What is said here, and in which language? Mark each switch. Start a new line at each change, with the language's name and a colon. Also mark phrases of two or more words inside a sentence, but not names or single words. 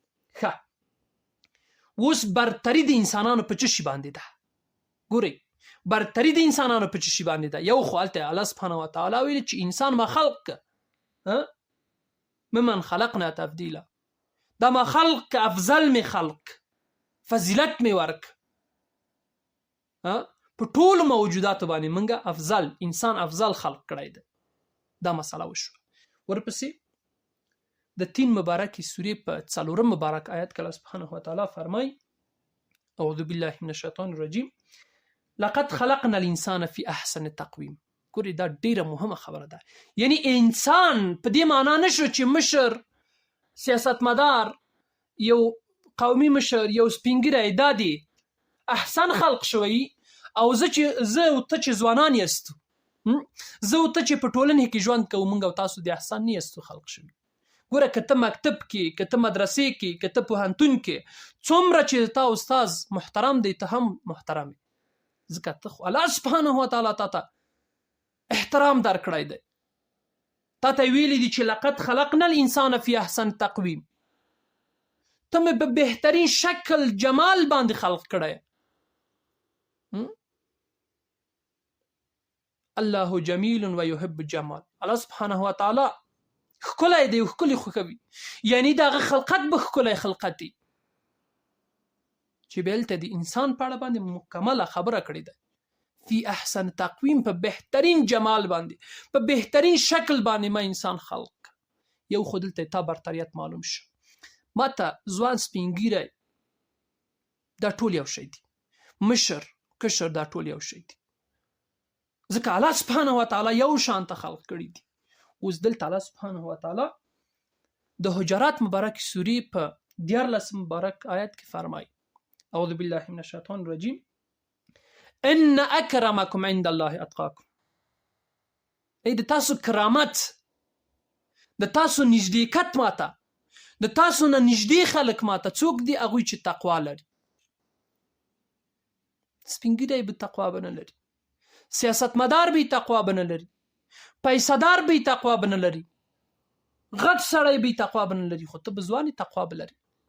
Pashto: ښه، اوس برتري د انسانانو په څه شي باندې ده؟ ګورئ، برتری د انسانانو په چی باندې ده. یو خو هلته
Arabic: الله سبحانه وتعالی
Pashto: ویلي چې انسان
Arabic: ما خلق ممن خلقنا تفضیلا،
Pashto: دا
Arabic: ما خلق افضل می خلق،
Pashto: فضیلت می ورک په ټول موجوداتو باندې منګه افضل انسان افضل خلق کړی ده. دا مسله وشو. ورپسې د 3 مبارکې سورې په 4 مبارک آیت کې
Arabic: الله سبحانه وتعالی
Pashto: فرمای
Arabic: اعوذ بالله من الشیطان الرجیم لقد خلقنا الانسان في احسن تقویم.
Pashto: ګورې دا ډیره مهمه خبره ده. یعنی انسان په دې معنا نشو چې مشر، سیاستمدار، یو قومي مشر، یو سپینګیری دا دی احسن خلق شوی او زه او ته چې ځوانان یاستو، زه او ته چې په ټولنه کې ژوند کوو، موږ او تاسو د احسن نه یاستو خلق شوي. ګوره که ته مکتب کې، که ته مدرسې کې، که ته پوهنتون کې، څومره چې تا استاد محترم دی ته هم محترم یې، ځکه ته خو
Arabic: الله سبحانه وتعالی
Pashto: تا ته احترام درکړی دی. تا ته ویلی دي چې
Arabic: لقد خلقنا الانسان فی احسن تقویم،
Pashto: ته مې په بهترین شکل جمال باندې خلق کړی.
Arabic: الله جمیل و یحب الجمال. الله سبحانه وتعالی
Pashto: ښکلی دی، ښکلی خوښوي. یعنی دغه خلقت به ښکلی خلقت دی چې بیا هلته د انسان په اړه باندې مکمله خبره کړې ده.
Arabic: فی احسن تقویم،
Pashto: په بهترین جمال باندې، په بهترین شکل باندې ما انسان خلق. یو خو دلته تا برتریت معلوم شو. ما ته ځوان سپینګیری دا ټول یو شی دي، مشر کشر دا ټول یو شی دي، ځکه
Arabic: الله سبحانه وتعالی
Pashto: یو شانته خلق کړي دي. اوس دلته
Arabic: الله سبحانه وتعالی
Pashto: د حجرات مبارک سورې په 14 مبارک آیت کې فرمایي
Arabic: اعوذ بالله من الشیطان الرجیم ان اکرمکم عند الله اتقاکم.
Pashto: ای د تاسو کرامت، د تاسو نږدېکت ماته، د تاسو نه نږدې خلک ماته څوک دي؟ هغوی چې تقوا لري. سپینګیری به تقوا به نه لري، سیاستمدار به تقوا به نه لري، پیسه‌دار به تقوا به نه لري، غټ سړی به تقوا به نه لري، خو ته به ځوانې تقوا به لري.